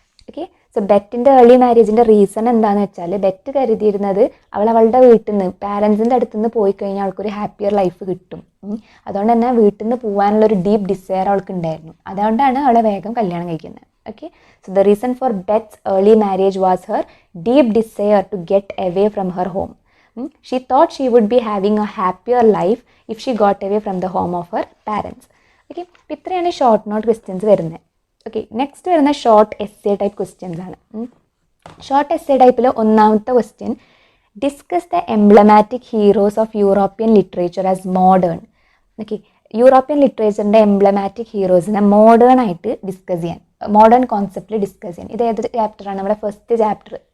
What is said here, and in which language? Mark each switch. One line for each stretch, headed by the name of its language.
Malayalam: Okay, so ബെറ്റിൻ്റെ early മാരേജിൻ്റെ reason എന്താണെന്ന് വെച്ചാൽ bet കരുതിയിരുന്നത് അവളുടെ വീട്ടിൽ നിന്ന് പാരൻസിൻ്റെ അടുത്ത് നിന്ന് പോയി കഴിഞ്ഞാൽ അവൾക്കൊരു ഹാപ്പിയർ ലൈഫ് കിട്ടും. അതുകൊണ്ട് തന്നെ വീട്ടിൽ നിന്ന് പോകാനുള്ളൊരു ഡീപ്പ് ഡിസയർ അവൾക്ക് ഉണ്ടായിരുന്നു. അതുകൊണ്ടാണ് അവളെ വേഗം കല്യാണം കഴിക്കുന്നത്.
English: Okay, so the reason for Bet's early marriage was her deep desire to get away from her home. She thought she would be having a happier life if she got away from the home of her parents.
Malayalam: Okay, അപ്പോൾ ഇത്രയാണ് short note questions വരുന്നത്. Okay, next വരുന്ന short essay type questions ആണ്.
English: short essay ടൈപ്പിൽ
Malayalam: ഒന്നാമത്തെ
English: Question, discuss the emblematic heroes of European literature as modern.
Malayalam: Okay, European ലിറ്ററേച്ചറിൻ്റെ എംബ്ലമാറ്റിക് ഹീറോസിനെ modern ആയിട്ട് discuss ചെയ്യാൻ, modern കോൺസെപ്റ്റിൽ discuss ചെയ്യാൻ. ഇത് ഏത് ചാപ്റ്ററാണ്? നമ്മുടെ ഫസ്റ്റ് ചാപ്റ്റർ.